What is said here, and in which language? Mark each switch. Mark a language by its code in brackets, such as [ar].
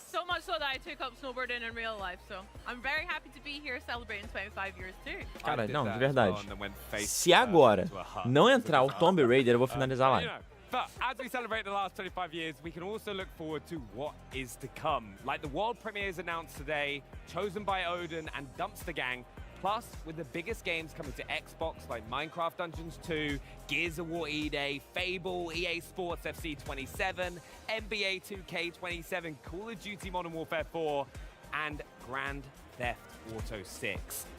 [en] So much so that I took up snowboarding in real life. So I'm very happy to be here celebrating 25 years too. [pt] Cara, não, de verdade. Se agora não entrar o Tomb Raider, eu vou finalizar a live. [en] But as we celebrate the last 25 years, we can also look forward to what is to come. Like the world premieres announced today, chosen by Odin and Dumpster Gang. Plus, with the biggest games coming to Xbox like Minecraft Dungeons 2, Gears of War E-Day, Fable, EA Sports FC 27, NBA 2K 27, Call of Duty Modern Warfare 4, and Grand Theft Auto 6.